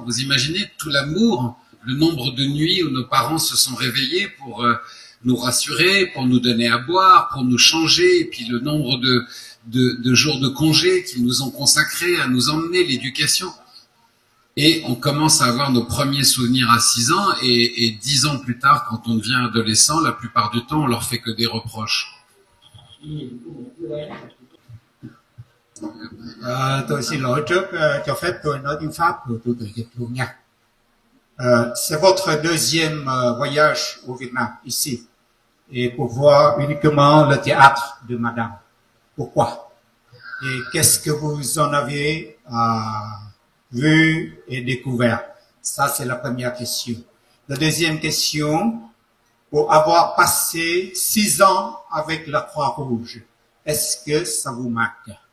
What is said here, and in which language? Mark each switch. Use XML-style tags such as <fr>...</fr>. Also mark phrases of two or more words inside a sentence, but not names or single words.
<fr>Vous imaginez tout l'amour, le nombre de nuits où nos parents se sont réveillés pour nous rassurer, pour nous donner à boire, pour nous changer, et puis le nombre de jours de congé qu'ils nous ont consacrés à nous emmener, l'éducation. Et on commence à avoir nos premiers souvenirs à 6 ans, et 10 ans plus tard, quand on devient adolescent, la plupart du temps, on leur fait que des reproches.</fr> <vi>Tôi xin lỗi trước, cho phép tôi nói tiếng Pháp rồi tôi tự dịch luôn nha.</vi> <fr>C'est votre deuxième voyage au Vietnam, ici, et pour voir uniquement le théâtre de Madame. Pourquoi? Et qu'est-ce que vous en avez vu et découvert? Ça, c'est la première question. La deuxième question, pour avoir passé 6 ans avec la Croix-Rouge, est-ce que ça vous marque?</fr>